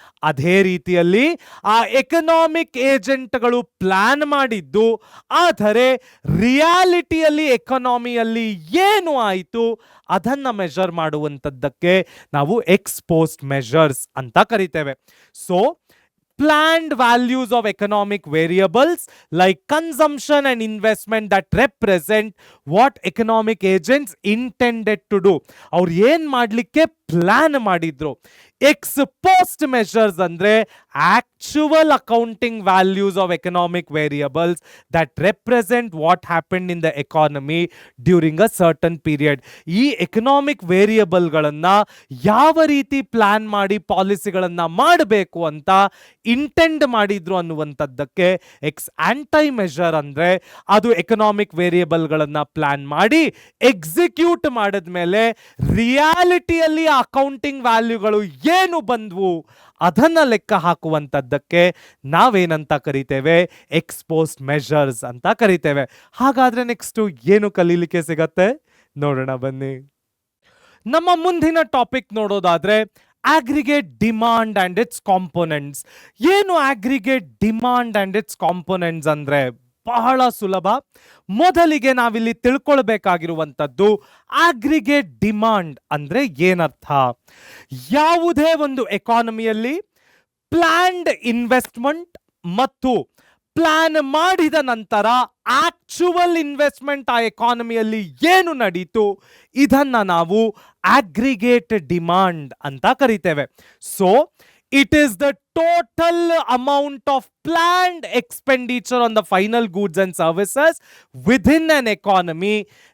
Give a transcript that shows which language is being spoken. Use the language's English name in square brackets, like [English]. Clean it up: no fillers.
[Kannada] ಅದೇ ರೀತಿಯಲ್ಲಿ ಆ ಎಕನಾಮಿಕ್ ಏಜೆಂಟ್ಗಳು ಪ್ಲಾನ್ ಮಾಡಿದ್ದು, ಆದರೆ ರಿಯಾಲಿಟಿಯಲ್ಲಿ ಎಕಾನಮಿಯಲ್ಲಿ ಏನು ಆಯಿತು ಅದನ್ನ ಮೆಷರ್ ಮಾಡುವಂಥದ್ದಕ್ಕೆ ನಾವು ಎಕ್ಸ್ಪೋಸ್ಟ್ ಮೆಷರ್ಸ್ ಅಂತ ಕರಿತೇವೆ. [English] So planned values of economic variables like consumption and investment that represent what economic agents intended to do. [Kannada] ಅವ್ರು ಏನ್ ಮಾಡ್ಲಿಕ್ಕೆ ಪ್ಲಾನ್ ಮಾಡಿದ್ರು. [English] ex post measures [Kannada] ಅಂದ್ರೆ [English] Actual accounting values of economic variables that represent what happened in the economy during a certain period. [Kannada] ಈ economic ವೇರಿಯಬಲ್ಗಳನ್ನ ಯಾವ ರೀತಿ plan ಮಾಡಿ ಪಾಲಿಸಿಗಳನ್ನ ಮಾಡಬೇಕು ಅಂತ ಇಂಟೆಂಡ್ ಮಾಡಿದ್ರು ಅನ್ನುವಂಥದ್ದಕ್ಕೆ ಎಕ್ಸ್ ಆಂಟೈ ಮೆಷರ್ ಅಂದ್ರೆ ಅದು ಎಕನಾಮಿಕ್ ವೇರಿಯಬಲ್ಗಳನ್ನ ಪ್ಲಾನ್ ಮಾಡಿ ಎಕ್ಸಿಕ್ಯೂಟ್ ಮಾಡಿದ್ಮೇಲೆ ರಿಯಾಲಿಟಿಯಲ್ಲಿ ಅಕೌಂಟಿಂಗ್ ವ್ಯಾಲ್ಯೂಗಳು ಏನು ಬಂದ್ವು ಅದನ್ನ ಲೆಕ್ಕ ಹಾಕುವಂಥದ್ದಕ್ಕೆ ನಾವೇನಂತ ಕರಿತೇವೆ? ಎಕ್ಸ್ಪೋಸ್ಟ್ ಮೆಷರ್ಸ್ ಅಂತ ಕರಿತೇವೆ. ಹಾಗಾದ್ರೆ ನೆಕ್ಸ್ಟ್ ಏನು ಕಲೀಲಿಕ್ಕೆ ಸಿಗತ್ತೆ ನೋಡೋಣ ಬನ್ನಿ. ನಮ್ಮ ಮುಂದಿನ ಟಾಪಿಕ್ ನೋಡೋದಾದ್ರೆ [English] aggregate demand and its components. [Kannada] ಏನು [English] aggregate demand and its components [Kannada] ಅಂದ್ರೆ? ಬಹಳ ಸುಲಭ. ಮೊದಲಿಗೆ ನಾವಿಲ್ಲಿ ತಿಳ್ಕೊಳ್ಬೇಕಾಗಿರುವಂಥದ್ದು ಆಗ್ರಿಗೇಟ್ ಡಿಮಾಂಡ್ ಅಂದ್ರೆ ಏನರ್ಥ. ಯಾವುದೇ ಒಂದು ಎಕಾನಮಿಯಲ್ಲಿ ಪ್ಲಾನ್ಡ್ ಇನ್ವೆಸ್ಟ್ಮೆಂಟ್ ಮತ್ತು ಪ್ಲಾನ್ ಮಾಡಿದ ನಂತರ ಆಕ್ಚುವಲ್ ಇನ್ವೆಸ್ಟ್ಮೆಂಟ್ ಆ ಎಕಾನಮಿಯಲ್ಲಿ ಏನು ನಡೀತು ಇದನ್ನ ನಾವು ಆಗ್ರಿಗೇಟ್ ಡಿಮಾಂಡ್ ಅಂತ ಕರಿತೇವೆ. [English] So it is the total amount of planned expenditure on the final goods and services within an economy.